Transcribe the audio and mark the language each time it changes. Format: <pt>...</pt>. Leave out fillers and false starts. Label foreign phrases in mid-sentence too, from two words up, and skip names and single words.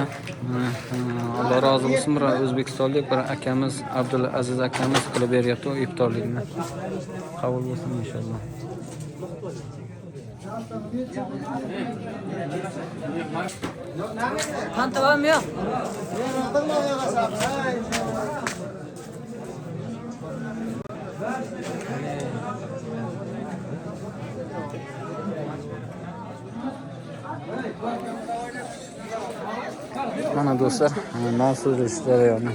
<uz>Alloh rozi bo'lsin, bir o'zbekistonlik bir akamiz, Abdulaziz akamiz qilib beryapti iftorlikni. Qabul bo'lsin inshaalloh.</uz> <tr>Qancha var mı yok?</tr> <uz>Mana do'stlar, non suzilish jarayoni.</uz>